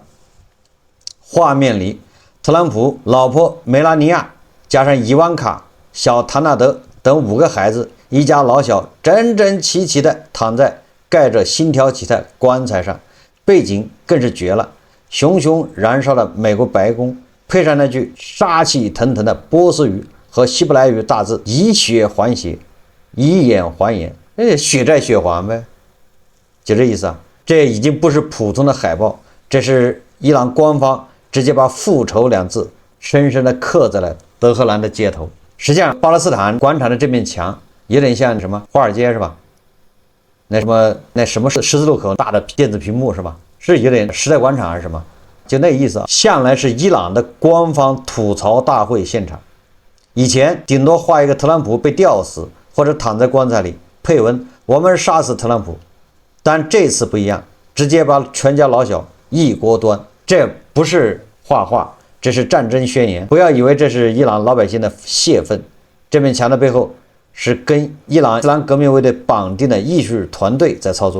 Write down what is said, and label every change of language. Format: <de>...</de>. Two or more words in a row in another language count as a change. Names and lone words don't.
<zh>畫面裡，特朗普老婆梅拉尼亞加上伊萬卡、小唐納德等5個孩子，一家老小整整齊齊地躺在蓋着星條旗的棺材上，背景更是絕了，熊熊燃燒的美國白宮，配上那句殺氣騰騰的波斯語和希伯來語大字，以血還血，以眼還眼，血債血還唄，就這意思啊。這已經不是普通的海報，這是伊朗官方直接把復仇2字深深地刻在了德黑蘭的街頭。實際上，巴勒斯坦廣場的這面牆有點像什麼華爾街是吧？那什麼十字路口大的電子屏幕是吧？是有點時代廣場還是什麼？就那意思啊。向來是伊朗的官方吐槽大會現場，以前頂多畫一個特朗普被吊死或者躺在棺材裡，配文我們殺死特朗普。但這次不一樣，直接把全家老小一鍋端。這不是畫畫，這是戰爭宣言。不要以為這是伊朗老百姓的洩憤，這面牆的背後是跟伊朗伊斯蘭革命衛隊綁定的藝術團隊在操作。</zh>